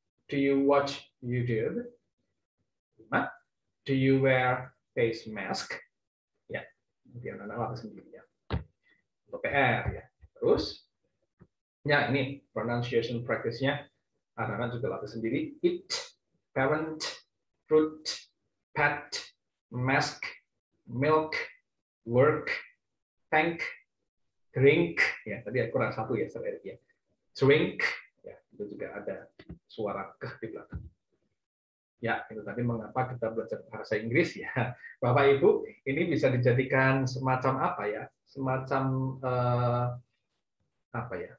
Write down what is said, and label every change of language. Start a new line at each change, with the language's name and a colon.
English: Do you watch YouTube? 5. Do you wear face mask?
Indonesian: Ya, kemudian anak latih sendiri ya. Untuk PR ya. Terus, ya ini pronunciation practice-nya anak-anak juga latih sendiri.
English: Eat, parent, fruit, pet, mask, milk, work, thank, drink.
Indonesian: Ya, tadi kurang satu ya, ya. Drink, ya itu juga ada suara ke di belakang. Ya, itu tadi mengapa kita belajar bahasa Inggris ya. Bapak Ibu, ini bisa dijadikan semacam apa ya? Semacam apa ya?